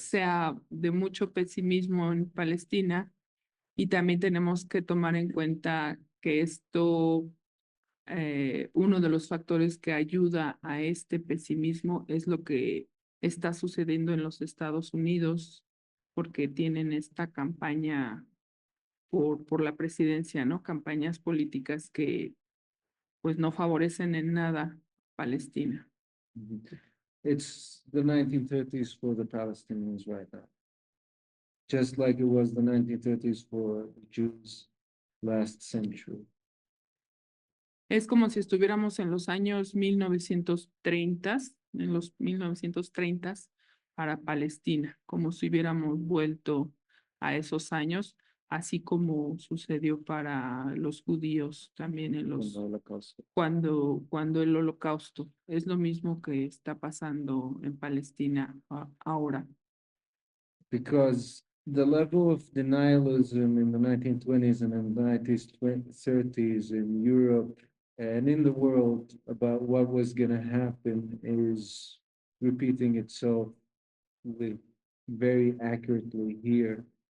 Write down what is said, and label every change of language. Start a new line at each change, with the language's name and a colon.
Spanish: sea de mucho pesimismo en Palestina, y también tenemos que tomar en cuenta que esto, uno de los factores que ayuda a este pesimismo es lo que está sucediendo en los Estados Unidos, porque tienen esta campaña por la presidencia, ¿no? Campañas políticas que pues no favorecen en nada a Palestina.
English: It's the 1930s for the Palestinians right now. Just like it was the 1930s for the Jews last century.
Spanish: Es como si estuviéramos en los años 1930, en los 1930 para Palestina, como si hubiéramos vuelto a esos años, así como sucedió para los judíos también en los cuando el Holocausto. Es lo mismo que está pasando en Palestina ahora.
English: Because the level of denialism in the 1920s and in the 1930s in Europe and in the world about what was going to happen is repeating itself very accurately here.